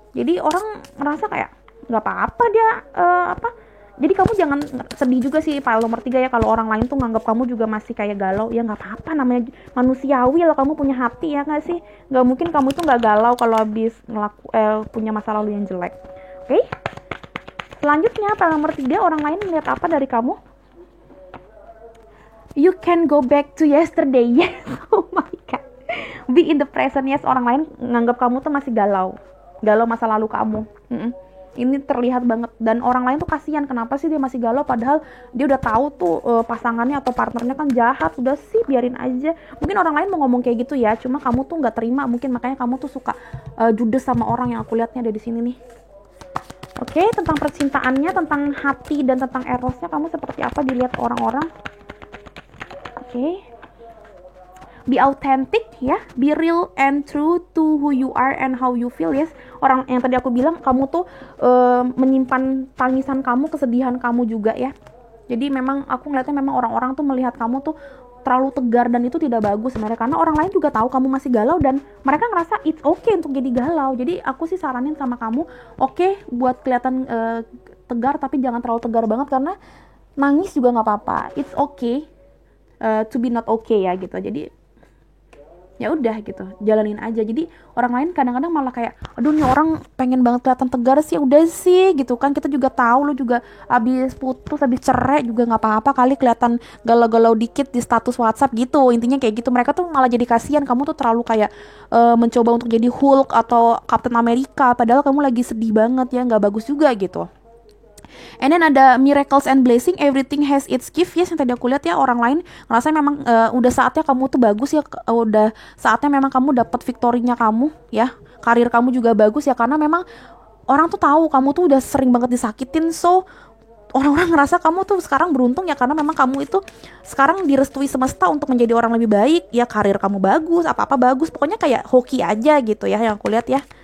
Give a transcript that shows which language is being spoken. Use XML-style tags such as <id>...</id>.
<id>Jadi orang ngerasa kayak nggak apa-apa dia jadi kamu jangan sedih juga sih file nomor 3 ya, kalau orang lain tuh nganggap kamu juga masih kayak galau. Ya nggak apa-apa, namanya manusiawi lah, kamu punya hati ya nggak sih. Nggak mungkin kamu itu nggak galau kalau habis punya masa lalu yang jelek. Oke? Selanjutnya file nomor 3, orang lain melihat apa dari kamu?</id> <en>You can go back to yesterday. Yes. Oh my god. Be in the present.</en> <id>Yes, orang lain nganggap kamu tuh masih galau masa lalu kamu. Ini terlihat banget, dan orang lain tuh kasihan, kenapa sih dia masih galau padahal dia udah tahu tuh pasangannya atau partnernya kan jahat. Udah sih biarin aja. Mungkin orang lain mau ngomong kayak gitu ya, cuma kamu tuh nggak terima, mungkin makanya kamu tuh suka judes sama orang. Yang aku lihatnya ada di sini nih. Oke, tentang percintaannya, tentang hati dan tentang erosnya kamu seperti apa dilihat orang-orang. Oke.</id> <en>be authentic</en> <id>ya,</id> <en>be real and true to who you are and how you feel.</en> <id>Yes, orang yang tadi aku bilang, kamu tuh menyimpan tangisan kamu, kesedihan kamu juga ya. Jadi memang aku ngeliatnya memang orang-orang tuh melihat kamu tuh terlalu tegar, dan itu tidak bagus sebenarnya, karena orang lain juga tahu kamu masih galau dan mereka ngerasa</id> <en>it's okay</en> <id>untuk jadi galau. Jadi aku sih saranin sama kamu, oke, buat kelihatan tegar, tapi jangan terlalu tegar banget, karena nangis juga nggak apa-apa,</id> <en>it's okay to be not okay</en> <id>ya gitu. Jadi ya udah gitu, jalanin aja. Jadi orang lain kadang-kadang malah kayak, aduh nih orang pengen banget kelihatan tegar sih, udah sih gitu kan, kita juga tahu lu juga abis putus, abis cerai juga nggak apa-apa kali kelihatan galau-galau dikit di status WhatsApp gitu, intinya kayak gitu. Mereka tuh malah jadi kasihan, kamu tuh terlalu kayak mencoba untuk jadi Hulk atau Captain America, padahal kamu lagi sedih banget ya, nggak bagus juga gitu.</id> <en>And then</en> <id>ada</id> <en>miracles and blessing, everything has its gift.</en> <id>Yes, yang tadi aku lihat ya, orang lain ngerasa memang udah saatnya kamu tuh bagus ya, udah saatnya memang kamu dapat victory-nya kamu ya, karir kamu juga bagus ya, karena memang orang tuh tahu kamu tuh udah sering banget disakitin. So orang-orang ngerasa kamu tuh sekarang beruntung ya, karena memang kamu itu sekarang direstui semesta untuk menjadi orang lebih baik ya, karir kamu bagus, apa-apa bagus, pokoknya kayak hoki aja gitu ya yang aku lihat ya.</id>